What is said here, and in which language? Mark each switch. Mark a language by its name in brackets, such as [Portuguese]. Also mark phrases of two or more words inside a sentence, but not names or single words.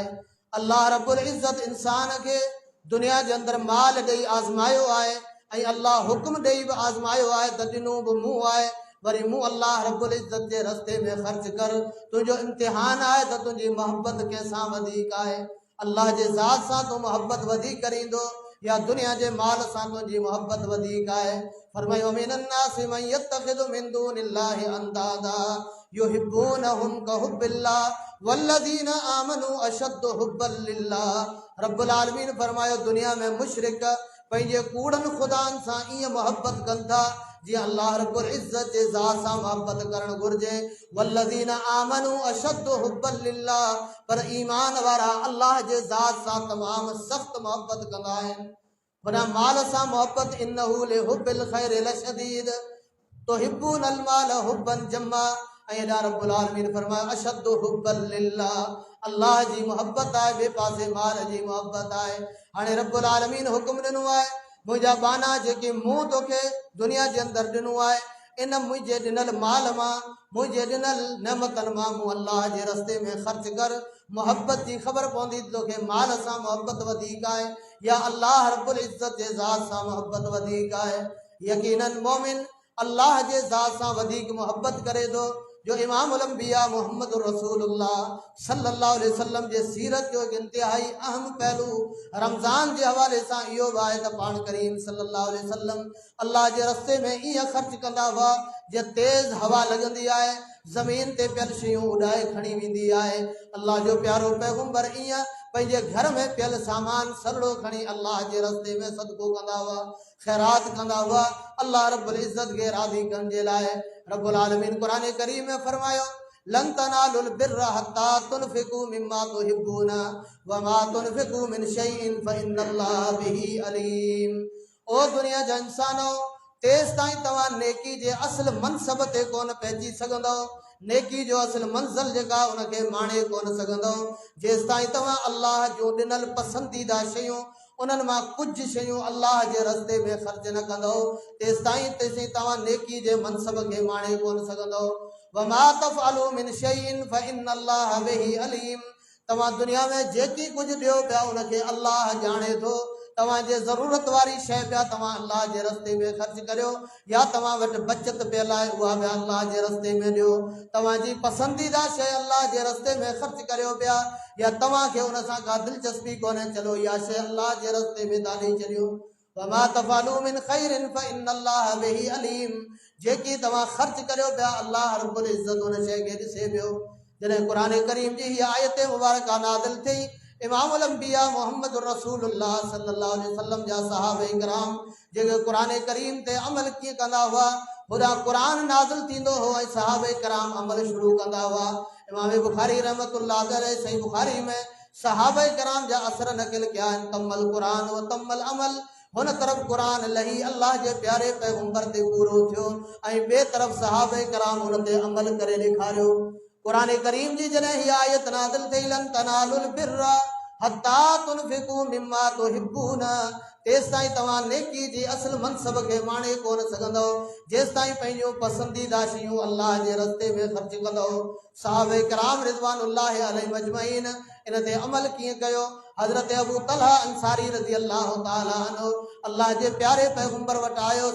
[Sindhi] अल्लाह रब्बुल इज्जत इंसान खे दुनिया जे अंदरि माल ॾेई आज़मायो आहे ऐं अल्लाह हुक्म ॾेई बि आज़मायो आहे त ॾिनो बि मूं आहे, वरी मूं अल्लाह रब्बुल इज्जत जे रस्ते में ख़र्च कर। तुंहिंजो इम्तिहान आहे त तुंहिंजी मोहब्बत कंहिंसां वधीक आहे। अल्लाह जे ज़ात सां तूं मोहब्बत वधीक करींदो या दुनिया जे माल सां तुंहिंजी मोहब्बत वधीक आहे। [Arabic] फरमायो من الناس من يتخذ من دون الله أندادا يحبونهم كحب الله والذين آمنوا أشد حبا لله. [Sindhi] रब्बुल आलमीन फरमायो दुनिया में मुशरिक पंहिंजे कूड़नि ख़ुदानि सां ईअं मोहब्बत कनि था जीअं अल्लाह रब्बुल इज्जत जे ज़ात सां मोहब्बत करणु घुरिजे। [Arabic] والذين آمنوا أشد حبا لله, [Sindhi] पर ईमान वारा अल्लाह जे ज़ात सां तमामु सख़्त मोहब्बत कंदा आहिनि। वरना माल सां मोहब्बत [Arabic] إنه لحب الخير لشديد تحبون المال حبا جما. [Sindhi] ऐं हेॾा रब्बुल आलमीन फरमायो [Arabic] أشد حبا لله, [Sindhi] अल्लाह जी मोहब्बत आहे, ॿिए पासे माल जी मोहब्बत आहे। हाणे रब्बुल आलमीन हुकुम ॾिनो आहे मुंहिंजा बाना जेके मूं तोखे दुनिया जे अंदरि ॾिनो आहे इन मुंहिंजे ॾिनल माल मां, मुंहिंजे ॾिनल नेमतनि मां मूं अल्लाह जे रस्ते में ख़र्च कर। मोहब्बत जी ख़बर पवंदी तोखे माल सां मोहब्बत वधीक आहे या अल्लाह रब्बुल इज्जत जे ज़ात सां मोहब्बत वधीक आहे। यकीनन मोमिन अल्लाह जे ज़ात सां वधीक मोहब्बत करे थो। जो इमामुल अंबिया मुहम्मद रसूलुल्लाह [Arabic] صلى الله عليه وسلم [Sindhi] जे सीरत जो एक इंतहाई अहम पहलू रमज़ान जे हवाले सां इहो बि आहे त पाण करीम [Arabic] صلى الله عليه وسلم [Sindhi] अल्लाह जे रस्ते में ईअं ख़र्च कंदा हुआ जे तेज़ हवा लॻंदी आहे, ज़मीन ते पियल शयूं उॾाए खणी वेंदी आहे। अल्लाह जो प्यारो पैगंबर ईअं पंहिंजे घर में पियल सामान सलड़ो खणी अल्लाह जे रस्ते में सदको कंदा हुआ, ख़ैरात कंदा हुआ अल्लाह रब्बुल इज्जत खे राज़ी करण जे लाइ। रब्बुल आलमीन कुरान करीम में फरमायो [Arabic] لن تنالوا البر حتى تنفقوا مما تحبون وما تنفقوا من شيء فإن الله به عليم. [Sindhi] ओ दुनिया जा इंसानो, तेस ताईं तव्हां नेकी जे असल मनसब ते कोन पहुची सघंदव, नेकी जो असल मंज़िल जेका उनखे माणे कोन सघंदव जेसि ताईं तव्हां अल्लाह जो ॾिनल पसंदीदा शयूं उन्हनि मां कुझु शयूं अल्लाह जे रस्ते में ख़र्च न कंदव, तेसि ताईं तव्हां नेकी जे मनसब खे माणे कोन सघंदव। [Arabic] وما تفعلوا من شيء فإن الله به عليم. [Sindhi] तव्हां दुनिया में जेकी कुझु ॾियो पिया उनखे अल्लाह ॼाणे थो। तव्हांजे ज़रूरत वारी शइ पिया तव्हां अल्लाह जे रस्ते में ख़र्च करियो या तव्हां वटि बचत पियल आहे उहा बि अल्लाह जे रस्ते में ॾियो। तव्हांजी पसंदीदा शइ अल्लाह जे रस्ते में ख़र्च करियो पिया या तव्हांखे उन सां का दिलचस्पी कोन्हे, चलो इहा शइ अल्लाह जे रस्ते में दाली छॾियो। [Arabic] وما تفعلوا من خير فإن الله به عليم. [Sindhi] जेकी तव्हां ख़र्च करियो पिया अल्लाह रब्बुल इज्जत उन शइ खे ॾिसे पियो। जॾहिं क़ुरान करीम जी हीअ आयत मुबारका नाज़िल थी, इमामुल अंबिया मुहम्मद रसूलुल्लाह [Arabic] صلى الله عليه وسلم [Sindhi] जा सहाबा इकराम जेके क़ुरान करीम ते अमल कीअं कंदा हुआ, होॾा क़ुरान नाज़िल थींदो हो ऐं सहाबा इकराम अमल शुरू कंदा हुआ। इमाम बुखारी [Arabic] رحمة الله عليه [Sindhi] सही बुखारी में सहाबा इकराम जा असर नक़िल कया आहिनि। [Arabic] تم القرآن وتم العمل, [Sindhi] हुन तरफ़ क़ुरान लही अल्लाह जे प्यारे पैगंबर ते पूरो थियो ऐं ॿिए तरफ़ सहाबा इकराम हुन ते अमल करे ॾेखारियो। क़ुरान करीम जी जॾहिं हीअ आयत नाज़िल थी [Arabic] لن تنالوا البر حتى تنفقوا مما تحبون [Sindhi] तेस ताईं तव्हां नेकी जी असल मनसब के माणे कोन सघंदो जेस ताईं पंहिंजो पसंदीदा शयूं अल्लाह जे रस्ते में ख़र्च कंदो। साहबे किराम [Arabic] رضوان الله عليهم أجمعين [Sindhi] इन ते अमल कीअं कयो। हज़रत अबू तलहा अंसारी [Arabic] رضي الله تعالى عنه [Sindhi] अल्लाह जे प्यारे पैगंबर वटि आयो।